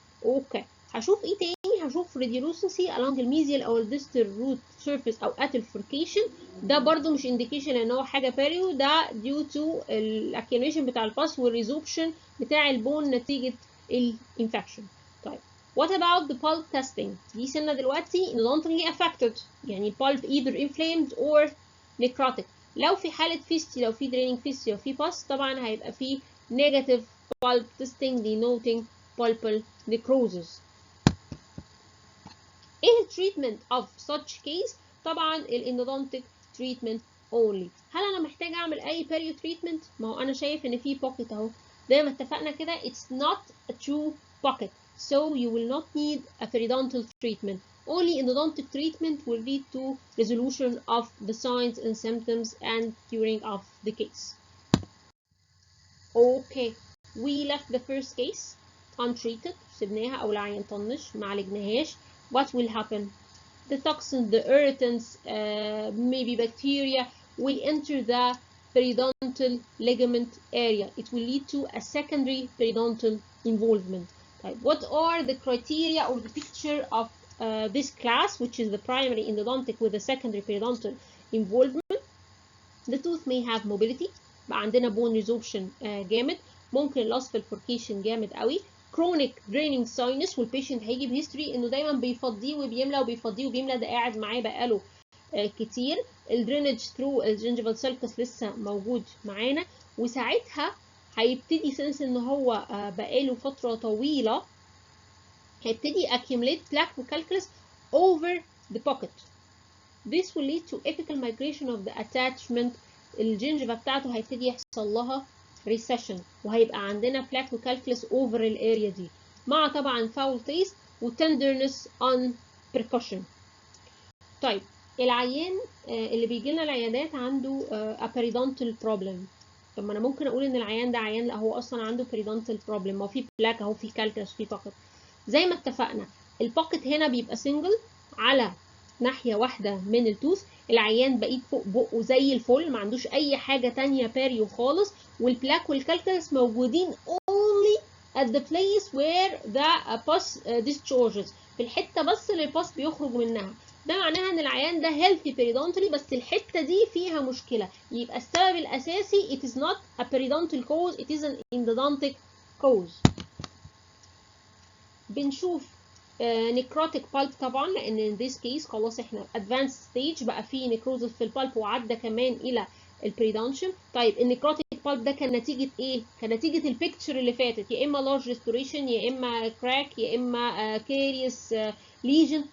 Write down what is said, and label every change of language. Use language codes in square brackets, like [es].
[ar] اوكي، هشوف ايه تاني؟ هشوف [en] radiolucency along [ar] الميزيال او الديستال روت سيرفيس او [en] at [ar] الفوركيشن. ده برضو مش indication ان هو حاجه باريو، ده [en] due to [ar] الاكيوميشن بتاع الباس والريزوبشن بتاع البون نتيجه الانفكشن. [en] طيب what about the pulp testing؟ [ar] دي سنة دلوقتي [en] endodontically affected، يعني pulp either inflamed or necrotic. [ar] لو في حالة فيستي، لو في draining فيستي، لو في pus طبعا هيبقى في [en] negative pulp testing denoting pulpal necrosis. ايه treatment of such case؟ [ar] طبعا [en] endodontic treatment only. [ar] هل انا محتاج اعمل اي [en] perio treatment؟ [ar] ما هو انا شايف ان في pocket اهو زي ما اتفقنا كده [en] it's not a true pocket. So you will not need a periodontal treatment. Only endodontic treatment will lead to resolution of the signs and symptoms and curing of the case. Okay, we left the first case untreated. [ar] سبناها أو العيان طنش ما عالجناهاش. [en] What will happen? The toxins, the irritants, maybe bacteria will enter the periodontal ligament area. It will lead to a secondary periodontal involvement. What are the criteria or the picture of this class, which is the primary endodontic with a secondary periodontal involvement? The tooth may have mobility، [ar] بقى عندنا [en] bone resorption جامد، [ar] ممكن loss في الفوركيشن جامد قوي، [en] chronic draining sinus، [ar] والبيشنت هيجي بهيستوري انه دايما بيفضيه وبيملى وبيفضيه وبيملى، ده قاعد معاه بقاله كتير. الدرينج ثرو الجنجفال سيركس لسه موجود معانا، وساعتها هيبتدي سنس ان هو بقاله فتره طويله هيبتدي [en] accumulate plaque وcalculus over the pocket. This will lead to apical migration of the attachment. [ar] الجنجفة بتاعته هيبتدي يحصل لها recession، وهيبقى عندنا plaque وcalculus over الاريا دي، مع طبعا [en] foul taste وtenderness on percussion. [ar] طيب العيان اللي بيجي لنا العيادات عنده [en] a periodontal problem. [ar] طب ما انا ممكن اقول ان العيان ده عيان، لا هو اصلا عنده [en] periodontal problem، [ar] ما هو في plaque اهو، في calculus، في pocket. زي ما اتفقنا البوكت هنا بيبقى سنجل على ناحية واحدة من التوث، العيان بقيت فوق بقه زي الفل، ما عندوش أي حاجة تانية باريو خالص، والبلاك والكالكلس موجودين [en] only at the place where the pus discharges، [ar] في الحتة بس اللي الباس بيخرج منها. ده معناها ان العيان ده [en] healthy periodontally، [ar] بس الحتة دي فيها مشكلة، يبقى السبب الأساسي [en] it is not a periodontal cause, it is an endodontic cause. [ar] بنشوف necrotic pulp طبعا، لان [en] in this case [ar] خلاص احنا [en] advanced stage، [ar] بقى فيه necrosis في البالب وعدى كمان الى البريدونشن. طيب النيكروتيك بالب ده كان نتيجه ايه؟ كان نتيجه البيكتشر اللي فاتت، يا اما [en] large restoration، [ar] يا اما crack، يا اما [en] carious lesion.